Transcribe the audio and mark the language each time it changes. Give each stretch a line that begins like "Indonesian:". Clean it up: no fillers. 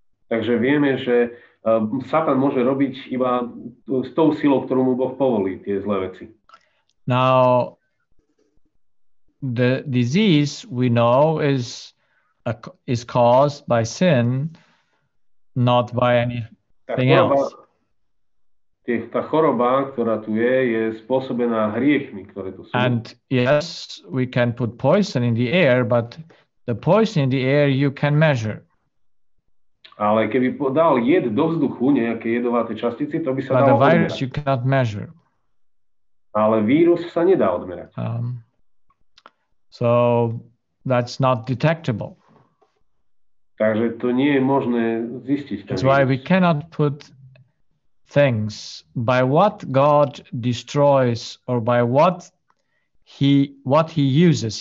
Slovak: Takže vieme, že Satan môže robiť iba s tou silou, ktorú mu Boh povolí, tie zlé veci.
English: Now, the disease we know is caused by sin, not by anything else.
Slovak: Tá choroba, ktorá tu je spôsobená hriechmi, ktoré tu sú.
English: And yes, we can put poison in the air, but the poison in the air you can measure.
Slovak: Ale keby dal jed do vzduchu, nejaké jedovaté častice, to by sa dalo odmerať.
English: But the virus you cannot measure.
Slovak: Ale vírus sa nedá odmerať.
English: So that's not detectable.
Slovak: Takže to nie je možné zistiť.
English: That's why we cannot put things by what God destroys or by what he uses.